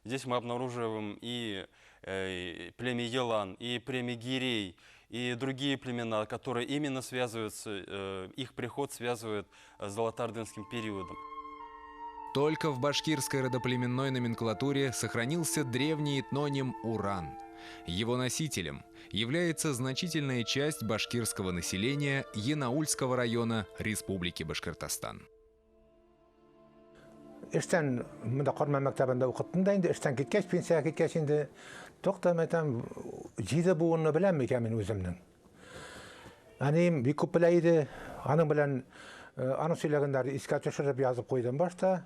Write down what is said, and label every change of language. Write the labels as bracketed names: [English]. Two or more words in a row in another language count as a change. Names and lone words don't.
[Russian] Здесь мы обнаруживаем и племя Елан, и племя Гирей, и другие племена, которые именно связываются, их приход связывает с золотоордынским периодом. Только в башкирской родоплеменной номенклатуре сохранился древний этноним «Уран». Его носителем является значительная часть башкирского населения Янаульского района Республики Башкортостан. [Tatar] Эштен мында Корма мәктәбендә укыттым да инде, эштән киткәч, пенсияга киткәч инде токтамайтам җиде буынны беләм микән мин үземнең. Әнием бик күп белә иде, аның белән аның сөйләгәннәрне искә төшереп язып куйдым башта.